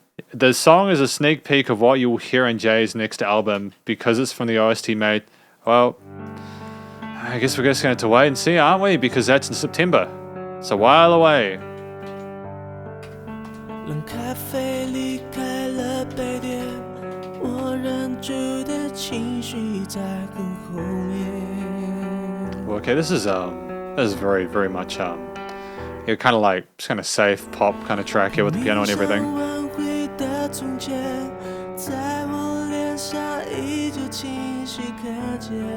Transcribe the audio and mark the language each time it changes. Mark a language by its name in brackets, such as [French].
[English] The song is a sneak peek of what you'll hear in Jay's next album because it's from the OST made. Well, I guess we're just going to have to wait and see, aren't we? Because that's in September. It's a while away. [Chinese] 冷咖啡离开了杯垫，我忍住的情绪在更后面。 [English] Okay, this is very, very much you're kind of like just kind of safe pop kind of track here with the piano and everything. [Chinese] 从前，在我脸上依旧清晰可见。